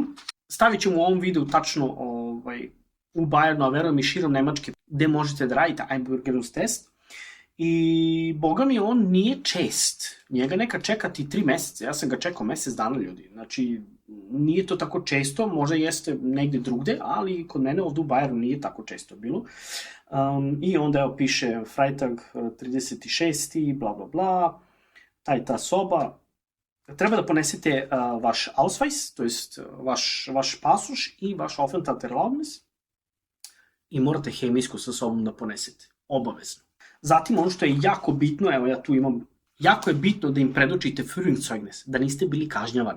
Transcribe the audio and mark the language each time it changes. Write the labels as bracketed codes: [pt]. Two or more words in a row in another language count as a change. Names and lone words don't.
[sr] Stavit ću u ovom videu tačno u Bayernu, a verujem i širom Nemačke, gde možete da radite Einbürgerungstest. I, boga mi, on nije čest. Njega neka čekati 3 meseca. Ja sam ga čekao mesec dana, ljudi. Znači, nije to tako često, možda jeste negde drugde, ali kod mene ovde u Bayernu nije tako često bilo. I onda evo piše Freitag 36. bla bla bla, ta soba. Treba da ponesete vaš Ausweis, to jest vaš pasoš i vaš Aufenthaltserlaubnis i morate hemijsku sa sobom da ponesete, obavezno. Zatim ono što je jako bitno, evo ja tu imam, jako je bitno da im predočite Führungszeugnis, da niste bili kažnjavani.